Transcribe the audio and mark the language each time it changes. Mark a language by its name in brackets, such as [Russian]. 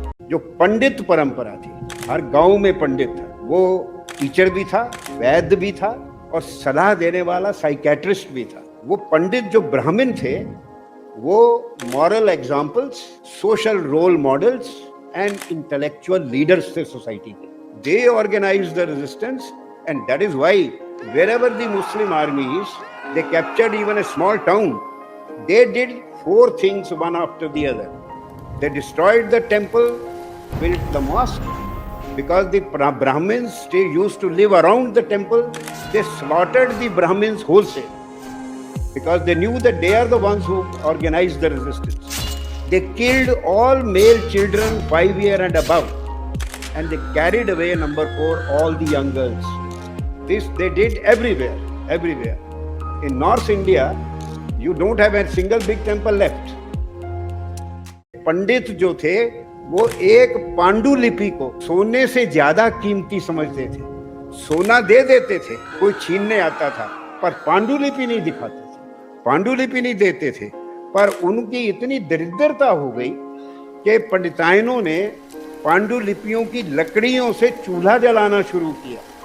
[Hindi] जो पंडित परंपरा थी, हर गांव में पंडित था, वो टीचर भी था, वैद्य भी था और सलाह देने वाला साइकेट्रिस्ट भी था। वो पंडित जो ब्राह्मण थे, वो [English] moral examples, social role models and intellectual leaders [Hindi] थे सोसाइटी के। [English] They organise the resistance and that is why wherever the Muslim armies, they captured even a small town, they did 4 things one after the other. They destroyed the temple, built the mosque, because the Brahmins used to live around the temple. They slaughtered the Brahmins wholesale because they knew that they are the ones who organized the resistance. They killed all male children 5 years and above, and they carried away number 4 all the young girls. This they did everywhere. In North India, you don't have a single big temple left. [Hindi] पंडित जो थे, वो एक पांडुलिपि को सोने से ज्यादा कीमती समझते थे। सोना दे देते थे, कोई छीनने आता था, पर पांडुलिपि नहीं दिखाते थे, पांडुलिपि नहीं देते थे। पर उनकी इतनी दरिद्रता हो गई कि पंडिताइनों ने पांडुलिपियों की लकड़ियों से चूल्हा जलाना शुरू किया।